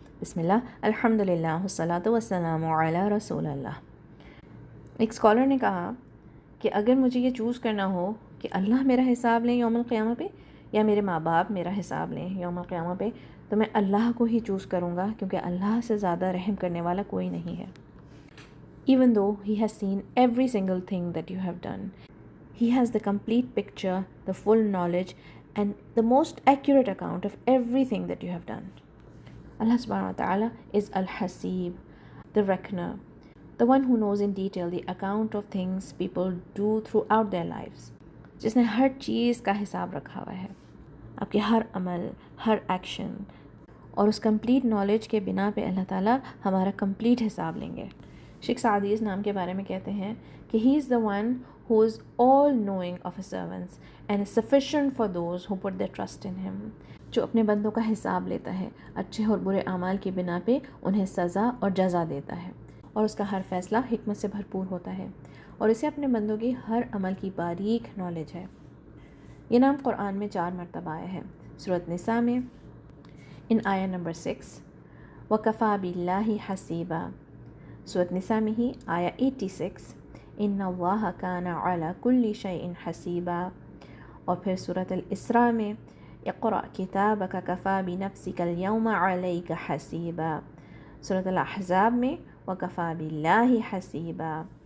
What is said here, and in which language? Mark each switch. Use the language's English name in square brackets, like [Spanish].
[Arabic] بسم اللہ الحمدللہ والصلاۃ والسلام علی رسول اللہ. [Urdu] ایک اسکالر نے کہا کہ اگر مجھے یہ چوز کرنا ہو کہ اللہ میرا حساب لیں یوم القیامہ پہ یا میرے ماں باپ میرا حساب لیں یوم القیامہ پہ، تو میں اللہ کو ہی چوز کروں گا، کیونکہ اللہ سے زیادہ رحم کرنے والا کوئی نہیں ہے. [English] Even though he has seen every single thing that you have done, he has the complete picture, the full knowledge and the most accurate account of everything that you have done. Allah subhanahu wa ta'ala is Al-Hasib, the reckoner, the one who knows in detail the account of things people do throughout their lives. [Urdu] جس نے ہر چیز کا حساب رکھا ہوا ہے، آپ کے ہر عمل، ہر ایکشن، اور اس کمپلیٹ نالج کے بنا پہ اللہ تعالیٰ ہمارا کمپلیٹ حساب لیں گے. شیخ سعدی اس نام کے بارے میں کہتے ہیں کہ [English] He is the one who is all knowing of his servants and is sufficient for those who put their trust in him. [Urdu] جو اپنے بندوں کا حساب لیتا ہے، اچھے اور برے اعمال کی بنا پہ انہیں سزا اور جزا دیتا ہے، اور اس کا ہر فیصلہ حکمت سے بھرپور ہوتا ہے، اور اسے اپنے بندوں کی ہر عمل کی باریک نالج ہے. یہ نام قرآن میں 4 مرتبہ آیا ہے. سورۃ نساء میں ان آیا نمبر 6 [Arabic] وَكَفَى بِاللَّهِ حَسِيبًا، [Urdu] سورۃ نساء میں ہی آیا 86 [Arabic] ان اللہ کان علی کل شیء حسیبا، [Urdu] اور پھر سورۃ الاسراء میں [Arabic] اقرأ کتابک کفی بنفسک اليوم علیک حسیبا، [Urdu] سورۃ الاحزاب میں [Arabic] وکفی باللہ حسیبا.